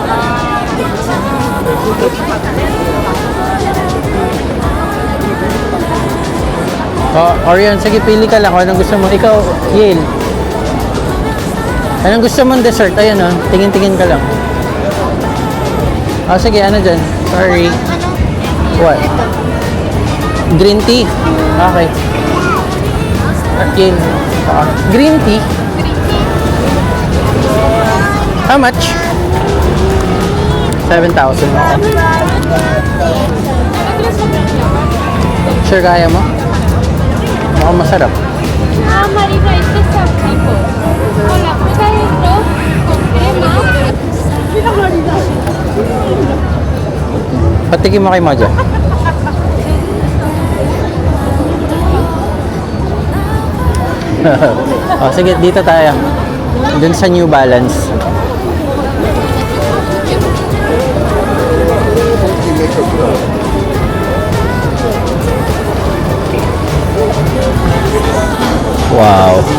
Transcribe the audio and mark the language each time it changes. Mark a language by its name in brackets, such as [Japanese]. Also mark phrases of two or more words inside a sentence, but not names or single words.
[Filipino] Oh, Orion, sige, pili ka lang kung anong gusto mo. Ikaw, Yale. Anong gusto mong dessert? Ayan, oh. Tingin-tingin ka lang. Oh, sige, ano dyan? Sorry. [English] What? Green tea? Okay. Yale. Green tea? How much? [Filipino] 7,000. Sure kaya mo? Mukhang masarap. [Spanish] Marina, este es tipo. Con la fruta dentro, con crema. [Filipino] Patikim mo kay Maja. Oh, sige, dito tayo. Dun sa New Balance. Wow.